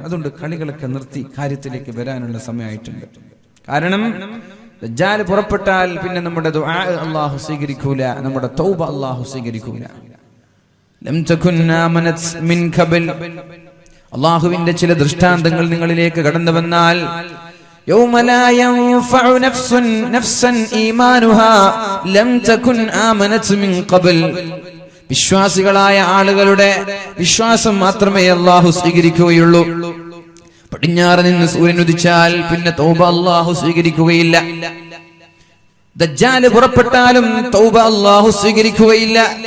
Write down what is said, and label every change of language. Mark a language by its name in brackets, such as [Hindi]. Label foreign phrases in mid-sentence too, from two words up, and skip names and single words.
[Malayalam] അതുകൊണ്ട് കളികളൊക്കെ നിർത്തി കാര്യത്തിലേക്ക് വരാനുള്ള സമയമായിട്ടുണ്ട്. കാരണം ദജ്ജാൽ പുറപ്പെട്ടാൽ പിന്നെ നമ്മുടെ ദുആ അല്ലാഹു സ്വീകരിക്കൂല, നമ്മുടെ തൗബ അല്ലാഹു സ്വീകരിക്കൂല. [Arabic] لم تكن آمنت من قبل, [Malayalam] അല്ലാഹുവിന്റെ ചില ദൃഷ്ടാന്തങ്ങൾ നിങ്ങളിലേക്ക് കടന്നു വന്നാൽ [Arabic] يوم لا ينفع نفسا إيمانها لم تكن آمنت من قبل. [Malayalam] വിശ്വാസികളായ ആളുകളുടെ വിശ്വാസം മാത്രമേ അല്ലാഹു സ്വീകരിക്കുകയുള്ളൂ. പടിഞ്ഞാറ് നിന്ന് സൂര്യൻ ഉദിച്ചാൽ പിന്നെ തൗബ അല്ലാഹു സ്വീകരിക്കുകയില്ല. ദജ്ജാൽ പുറപ്പെട്ടാലും തൗബ അല്ലാഹു സ്വീകരിക്കുകയില്ല.